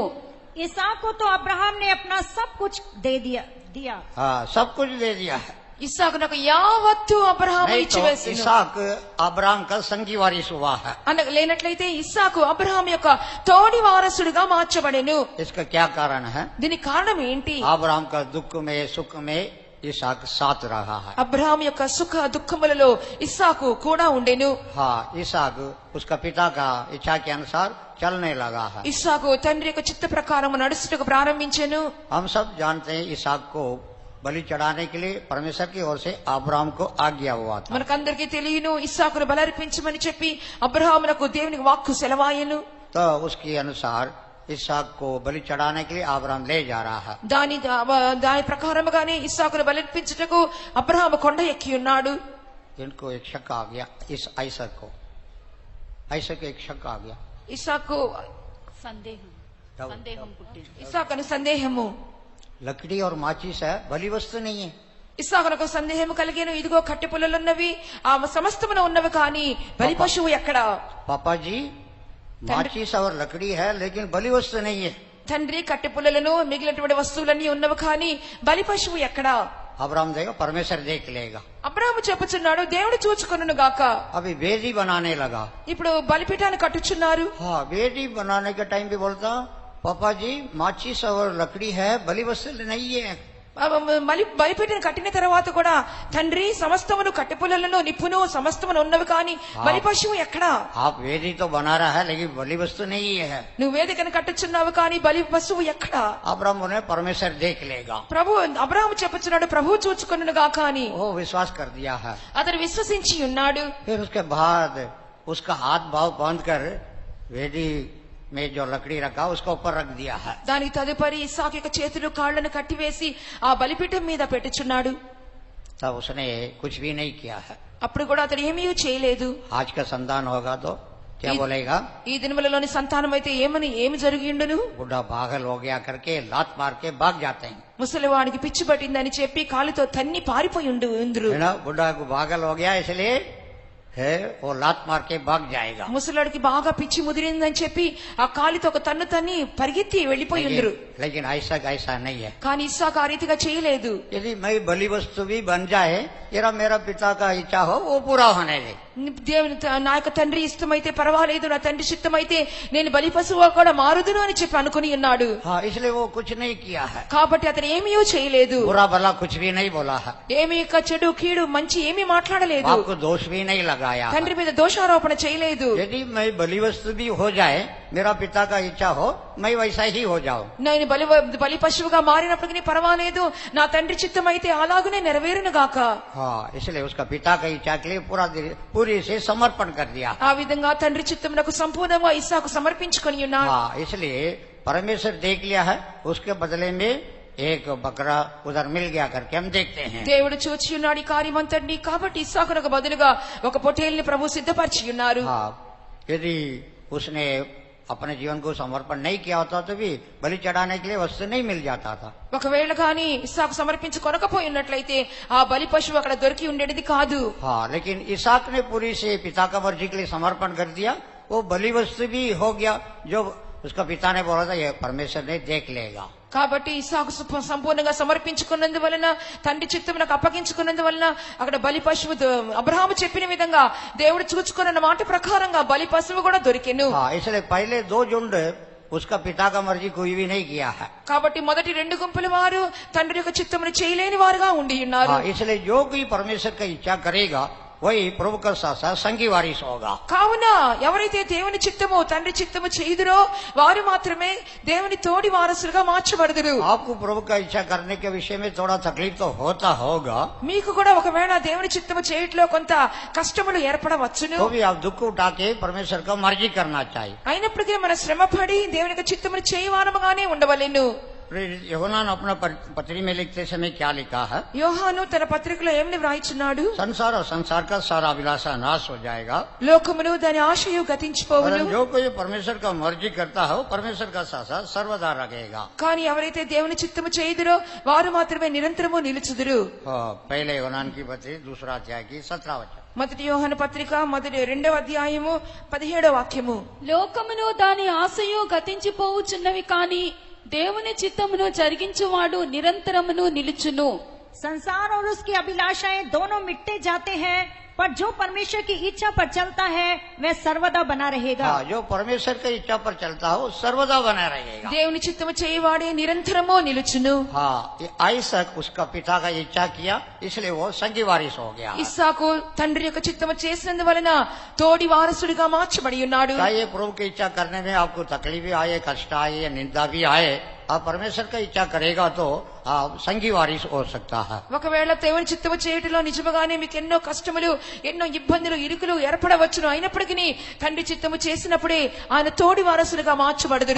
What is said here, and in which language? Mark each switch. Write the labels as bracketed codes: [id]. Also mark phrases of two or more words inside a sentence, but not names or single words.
[hi] इसहाक को तो अब्राहम ने अपना सब कुछ दे दिया। हाँ, सब कुछ दे दिया है। [te] ఇస్సాకునకు యావత్తు అబ్రహాము [hi] नहीं तो [te] ఇచ్చివేసెను। [hi] इसहाक अब्राहम का संगी वारिस हुआ है। [te] లేనట్లయితే ఇస్సాకు అబ్రహాం యొక్క తోడి వారసుడిగా మార్చబడెను। [hi] इसका क्या कारण है? [te] దీనికి కారణం ఏంటి? [hi] अब्राहम का दुख में सुख में इसहाक साथ रहा है। [te] అబ్రహాం యొక్క సుఖ దుఃఖములలో ఇస్సాకు కూడా ఉండెను। [hi] हाँ, इसहाक उसका पिता का इच्छा के अनुसार चलने लगा है। [te] ఇస్సాకు తండ్రి యొక్క చిత్త ప్రకారం నడుచుటకు ప్రారంభించెను। [hi] हम सब जानते हैं इसहाक को बलि चढ़ाने के लिए परमेश्वर की ओर से अब्राहम को आज्ञा हुआ था। [te] మనకందరికీ తెలియను, ఇస్సాకును బలర్పించమని చెప్పి అబ్రహామునకు దేవునికి వాక్కు సెలవాయెను। [hi] तो उसके अनुसार इसहाक को बलि चढ़ाने के लिए अब्राहम ले जा रहा है। [te] దాని ప్రకారముగానే ఇస్సాకును బలర్పించుటకు అబ్రహాము కొండ ఎక్కి ఉన్నాడు। [hi] इनको एक शक आ गया, इस आइसक को एक शक आ गया। [te] ఇస్సాకు సందేహం పుట్టింది। ఇస్సాకును సందేహము, [hi] लकड़ी और माचिस है, बलि वस्तु नहीं है। [te] ఇస్సాకునకు సందేహం కలిగేను, ఇదిగో కట్టె పుల్లలున్నవి, ఆ సమస్తమున ఉన్నవి, కానీ బలి పశువు ఎక్కడ? [hi] पापा जी, माचिस और लकड़ी है, लेकिन बलि वस्तु नहीं है। [te] తండ్రి కట్టె పుల్లలను మిగిలినటువంటి వస్తువులన్నీ ఉన్నవి, కానీ బలి పశువు ఎక్కడ? [hi] अब्राहम देगा, परमेश्वर देख लेगा। [te] అబ్రాహాము చెప్పుచున్నాడు, దేవుడు చూచుకొనును గాక। [hi] अभी वेदी बनाने लगा। [te] ఇప్పుడు బలిపీఠాన్ని కట్టుచున్నారు। [hi] हाँ, वेदी बनाने के टाइम भी बोलता पापा जी माचिस और लकड़ी है, बलि वस्तु नहीं है। [te] బలిపీఠను కట్టిన తర్వాత కూడా తండ్రి సమస్తమును కట్టెపుల్లలను నిప్పును సమస్తమును ఉన్నవి, కానీ బలి పశువు ఎక్కడా? [hi] आप वेदी तो बना रहा है, लेकिन बलि वस्तु नहीं है। [te] నువ్వు వేదికను కట్టుచున్నావు, కానీ బలి పశువు ఎక్కడా? [hi] अब्राहम ने परमेश्वर देख लेगा। [te] ప్రభు అబ్రాహాము చెప్పుచున్నాడు, ప్రభు చూచుకొనును గాక అని [hi] वो विश्वास कर दिया है। [te] అతడు విశ్వసించి ఉన్నాడు। [hi] फिर उसके बाद उसका हाथ भाव बांध कर वेदी में जो लकड़ी रखा उसका ऊपर रख दिया है। [te] దానికి తదుపరి ఇస్సాకు యొక్క చేతులు కాళ్లను కట్టివేసి ఆ బలిపీఠం మీద పెట్టుచున్నాడు। [hi] तब उसने कुछ भी नहीं किया है। [te] అప్పుడు కూడా అతడు ఏమీ చేయలేదు। [hi] आज का संतान होगा तो क्या बोलेगा? [te] ఈ దినములలోని సంతానం అయితే ఏమి జరిగిండును? [hi] बुढ़ा पागल हो गया करके लात मार के भाग जाते हैं। [te] ముసలివాడికి పిచ్చి పట్టిందని చెప్పి కాలుతో తన్ని పారిపోయి ఉందురు। [hi] है ना, बुढ़ा को पागल हो गया इसलिए है वो लात मार के भाग जाएगा। [te] ముసలాడికి బాగా పిచ్చి ముదిరిందని చెప్పి ఆ కాలితో ఒక తన్ను తన్ని పరిగెత్తి వెళ్లిపోయి ఉందరు. [hi] लेकिन ऐसा नहीं है। [te] కానీ ఇస్సాకు ఆ రీతిగా చేయలేదు. [hi] यदि मैं बलि वस्तु भी बन जाए, मेरा पिता का इच्छा हो वो पूरा होने दे। [te] దేవుని నా యొక్క తండ్రి ఇష్టమైతే పర్వాలేదు, నా తండ్రి చిత్తమైతే నేను బలి పశువుగా కూడా మారుదును అని చెప్పి అనుకుని ఉన్నాడు. [hi] हाँ, इसलिए वो कुछ नहीं किया है। [te] కాబట్టి అతను ఏమీయో చేయలేదు. [hi] बुरा भला कुछ भी नहीं बोला है। [te] ఏమీ చెడు కీడు మంచి ఏమీ మాట్లాడలేదు. [hi] आपको दोष भी नहीं लगाया। [te] తండ్రి మీద దోషారోపణ చేయలేదు. [hi] यदि मैं बलि वस्तु भी हो जाए, मेरा पिता का इच्छा हो, मैं वैसा ही हो जाऊं। [te] నేను బలి పశువుగా మారినప్పటికీ పర్వాలేదు, నా తండ్రి చిత్తమైతే అలాగనే నెరవేరును గాక. [hi] हाँ, इसलिए उसका पिता का इच्छा के लिए पूरी से समर्पण कर दिया। [te] ఆ విధంగా తండ్రి చిత్తమునకు సంపూర్ణంగా ఇస్సాకు సమర్పించుకొని ఉన్నాడు. [hi] हाँ, इसलिए परमेश्वर देख लिया है, उसके बदले में एक बकरा उधर मिल गया करके हम देखते हैं। [te] దేవుడు చూచి ఉన్నాడు ఈ కార్యమంతటిని. కాబట్టి ఇస్సాకునకు బదులుగా ఒక పొట్టేలుని ప్రభు సిద్ధపరిచి ఉన్నారు. [hi] हाँ, यदि उसने अपने जीवन को समर्पण नहीं किया होता तो भी बलि चढ़ाने के लिए वस्तु नहीं मिल जाता था। [te] ఒకవేళ కానీ ఇస్సాకు సమర్పించుకొనకపోయి ఉన్నట్లయితే ఆ బలి పశువు అక్కడ దొరికి ఉండేది కాదు. [hi] हाँ, लेकिन इसाक ने पूरी से पिता का मर्जी के लिए समर्पण कर दिया, वो बलि वस्तु भी हो गया जो उसका पिता ने बोला था, ये परमेश्वर ने देख लेगा। [te] కాబట్టి ఇస్సాకు సంపూర్ణంగా సమర్పించుకున్నందువలన, తండ్రి చిత్తమునకు అప్పగించుకున్నందువలన అక్కడ బలి పశువు అబ్రహాము చెప్పిన విధంగా దేవుడు చూచుకున్న మాట ప్రకారంగా బలి పశువు కూడా దొరికెను. [hi] हाँ, इसलिए पहले 2 झुंड उसका पिता का मर्जी कोई भी नहीं किया है। [te] కాబట్టి మొదటి 2 గుంపుల వారు తండ్రి యొక్క చిత్తమును చేయలేని వారుగా ఉండి ఉన్నారు. [hi] हाँ, इसलिए जो कोई परमेश्वर का इच्छा करेगा वही प्रभु का साथ संगी वारिस होगा। [te] కావున ఎవరైతే దేవుని చిత్తము తండ్రి చిత్తము చేయుదురో వారు మాత్రమే దేవుని తోడి వారసులుగా మార్చబడదురు. [hi] आपको प्रभु का इच्छा करने के विषय में थोड़ा तकलीफ तो होता होगा, [te] మీకు కూడా ఒకవేళ దేవుని చిత్తము చేయట్లో కొంత కష్టములు ఏర్పడవచ్చును. [hi] तो भी आप दुख उठा के परमेश्वर का मर्जी करना चाहिए। [te] అయినప్పటికీ మన శ్రమపడి దేవుని యొక్క చిత్తమును చేయవారముగానే ఉండవలెను. [hi] యోహాను अपना पत्री में लिखते समय क्या लिखा है? [te] యోహాను తన పత్రికలో ఏమని వ్రాయిచున్నాడు? [hi] संसार और संसार का सारा अभिलाषा नाश हो जाएगा, [te] లోకమును దాని ఆశయు గతించిపోవును. [hi] जो कोई परमेश्वर का मर्जी करता है वो परमेश्वर का साथ सर्वदा रहेगा। [te] కానీ ఎవరైతే దేవుని చిత్తము చేయుదురో వారు మాత్రమే నిరంతరము నిలుచుదురు. [hi] पहले యోహాను की पत्री 2 अध्याय की 17 वचन। [te] మొదటి యోహాను పత్రిక 2వ అధ్యాయము 17వ వాక్యము. లోకమును దాని ఆశయు గతించిపోవుచున్నవి కాని దేవుని చిత్తమును జరిగించువాడు నిరంతరమును నిలుచును. [hi] संसार और उसकी अभिलाषाएं दोनों मिटते जाते हैं, पर जो परमेश्वर की इच्छा पर चलता है वह सर्वदा बना रहेगा। हाँ, जो परमेश्वर की इच्छा पर चलता है वो सर्वदा बना रहेगा। [te] దేవుని చిత్తము చేయవాడే నిరంతరము నిలుచును. [hi] हाँ, आइसक उसका पिता का इच्छा किया, इसलिए वो संगी वारिस हो गया। [te] ఇస్సాకు తండ్రి యొక్క చిత్తము చేసినందువలన తోడి వారసుడిగా మార్చబడి ఉన్నాడు. [hi] चाहे प्रभु की इच्छा करने में आपको तकलीफ भी आए, कष्ट आए या निंदा भी आए, आप परमेश्वर का इच्छा करेगा तो आप संगी वारिस हो सकता है। [te] ఒకవేళ దేవుని చిత్తము చేయటంలో నిజముగానే మీకు ఎన్నో కష్టములు, ఎన్నో ఇబ్బందులు, ఇరుకులు ఏర్పడవచ్చును. అయినప్పటికీ తండ్రి చిత్తము చేసినప్పుడే ఆయన తోడి వారసులుగా మార్చబడదురు.